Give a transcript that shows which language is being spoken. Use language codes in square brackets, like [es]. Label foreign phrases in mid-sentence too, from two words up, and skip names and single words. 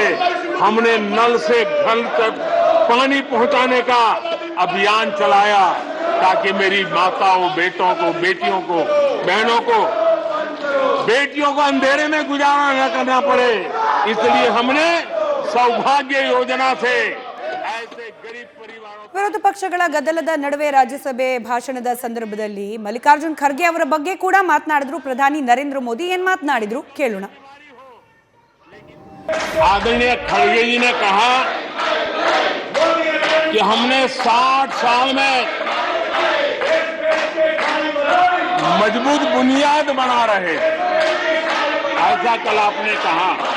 [hi] हमने नल से घर तक पानी पहुंचाने का अभियान चलाया ताकि मेरी माताओं, बेटों को, बेटियों को, बहनों को, बेटियों को अंधेरे में गुजारा न करना पड़े. इसलिए हमने सौभाग्य योजना से ऐसे गरीब परिवारों. [kn] ವಿರೋಧ ಪಕ್ಷಗಳ ಗದ್ದಲದ ನಡುವೆ ರಾಜ್ಯಸಭೆ ಭಾಷಣದ ಸಂದರ್ಭದಲ್ಲಿ ಮಲ್ಲಿಕಾರ್ಜುನ್ ಖರ್ಗೆ ಅವರ ಬಗ್ಗೆ ಕೂಡ ಮಾತನಾಡಿದ್ರು ಪ್ರಧಾನಿ ನರೇಂದ್ರ ಮೋದಿ. ಏನ್ ಮಾತನಾಡಿದ್ರು ಕೇಳೋಣ. [hi] आदरणीय खड़गे जी ने कहा कि हमने 60 साल में मजबूत बुनियाद बना रहे, ऐसा कल आपने कहा.